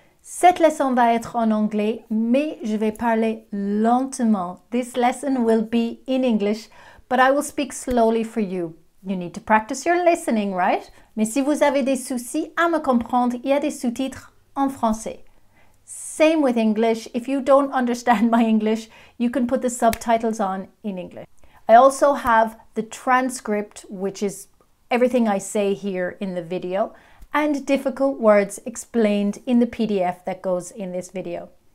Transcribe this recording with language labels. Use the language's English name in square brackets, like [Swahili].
[French] Cette leçon va être en anglais, mais je vais parler lentement. [English] This lesson will be in English, but I will speak slowly for you. You need to practice your listening, right? [French] Mais si vous avez des soucis à me comprendre, il y a des sous-titres en français. [English] Same with English. If you don't understand my English, you can put the subtitles on in English. I also have the transcript, which is everything I say here in the video, and difficult words explained in the PDF that goes in this video.